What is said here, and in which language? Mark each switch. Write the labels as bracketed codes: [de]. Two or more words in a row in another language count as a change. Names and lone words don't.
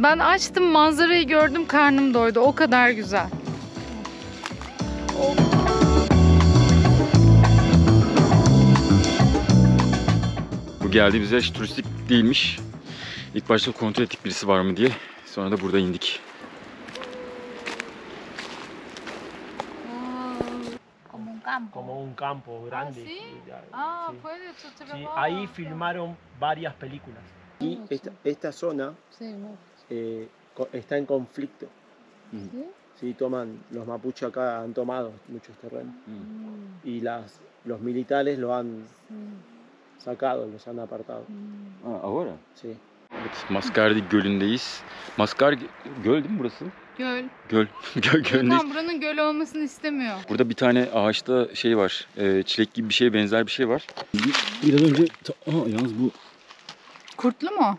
[tr] Ben açtım, manzarayı gördüm, karnım doydu. O kadar güzel. Bu geldiğimiz yer hiç turistik değilmiş. İlk başta kontrol ettik birisi var mı diye. Sonra da burada indik. [es] Como un campo grande. ¿sí? Y ya, Ah, sí. puede Sí, ahí filmaron varias películas. Y esta zona está en conflicto. ¿Sí? Sí, los mapuches acá han tomado muchos terrenos. Y los militares lo han sacado, los han apartado. Ahora? Sí. [tr] Evet, Mascardi Gölü'ndeyiz. Mascardi Göl değil mi burası? Göl. Gölündeyiz. Gökhan buranın göl olmasını istemiyor. Burada bir tane ağaçta şey var. Çilek gibi bir şeye benzer bir şey var. Biraz önce... yalnız bu... Kurtlu mu?